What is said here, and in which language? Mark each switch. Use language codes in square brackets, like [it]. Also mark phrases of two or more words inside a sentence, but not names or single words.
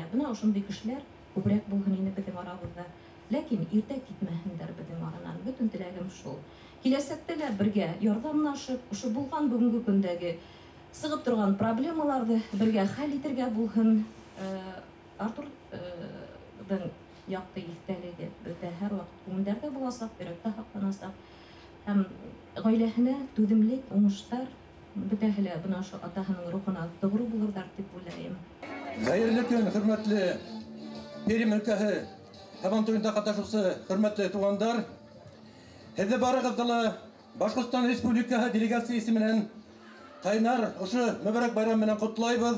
[tt] Бына ошондый кешеләр күбрәк булган иде безнең арабызда. Ләкин иртә китмәһендер безнең араннан. Бөтен теләгем шул. Киләсәктә лә бергә ярдәмлашып, ошо булган бүгенге көндәге сыгып торган проблемаларны бергә хәл итәргә булһын. Артур якты истәлеге бездә һәр вакыт күңелдәрдә буласак, йөрәктә һакланасак. һәм гаиләһенә түземлек, уңыштар, бөтәһе лә бына шу атаһының рухына тугры булырдар дип уйлыйм. Хәерле көн, хөрмәтле Пермь өлкәһе һәм туенда катнашучы хөрмәтле тугандар. [ba] Һеҙҙе барығыҙҙы ла Башҡортостан Республикаһы делегациясы менән ҡайнар ошо мөбәрәк байрам менән ҡотлайбыҙ.